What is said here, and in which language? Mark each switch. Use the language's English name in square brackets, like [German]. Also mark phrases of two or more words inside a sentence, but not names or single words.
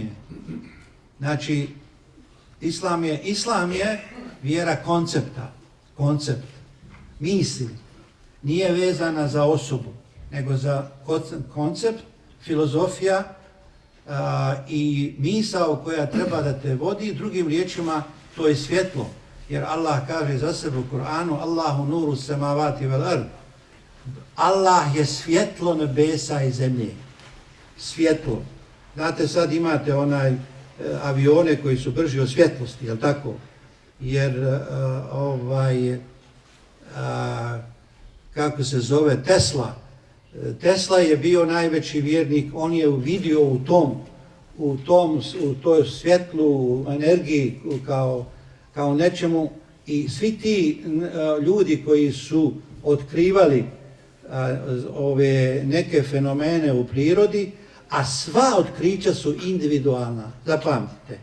[Bosnian] Znači, Islam je vjera koncepta, koncept, misli. Nije vezana za osobu, nego za koncept, filozofija i misao koja treba da te vodi. Drugim riječima, to je svjetlo. Jer Allah kaže za sebe u Kur'anu, [Arabic] الله نور السماوات والأرض. [Bosnian] Allah je svjetlo nebesa i zemlje. Svjetlo. Znate, sad imate avione koji su brži od svjetlosti, jel tako? Jer kako se zove Tesla. Tesla je bio najveći vjernik, on je vidio u toj svjetlu, energiji kao nečemu, i svi ti ljudi koji su otkrivali ove neke fenomene u prirodi, a sva otkrića su individualna, zapamtite.